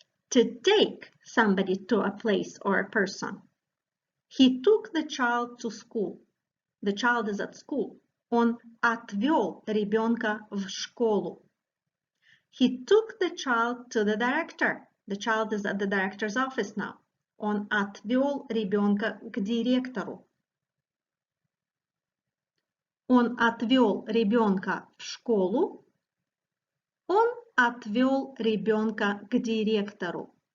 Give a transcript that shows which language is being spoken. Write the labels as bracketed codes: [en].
[en] To take somebody to a place or a person. He took the child to school. The child is at school. [ru] Он отвел ребенка в школу. [en] He took the child to the director. The child is at the director's office now. [ru] Он отвел ребенка к директору. Он отвел ребенка в школу. Он отвел ребенка к директору.